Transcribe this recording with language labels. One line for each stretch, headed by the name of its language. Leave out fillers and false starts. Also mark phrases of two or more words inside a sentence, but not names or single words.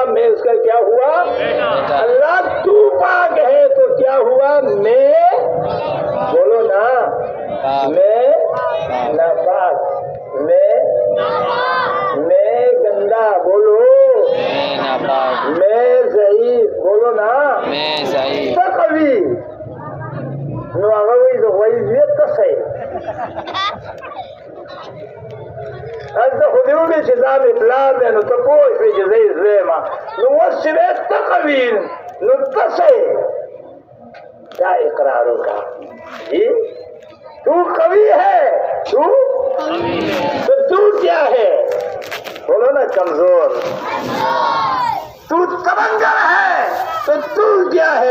Urdu: میں اس کا کیا ہوا؟ اللہ تو پاک ہے تو کیا ہوا؟ میں، بولو نا، میں ناپاک، میں گندا، بولو میں ناپاک. میں ضعیف، بولو نا میں ضعیف. قوی.
Pashto: نو هغه وایي د غوایي زوی تسی هلته خو دې وویل چې دا مې پلار دی، نو ته پوه شوې چې زه یې زوی یم. نو اوس چې دی ته قوي نو تسی
Urdu: کیا اقرار ہوگا؟ جی تو قوی ہے، تو کیا ہے؟ بولو نا کمزور. تو تمنگر ہے تو کیا ہے؟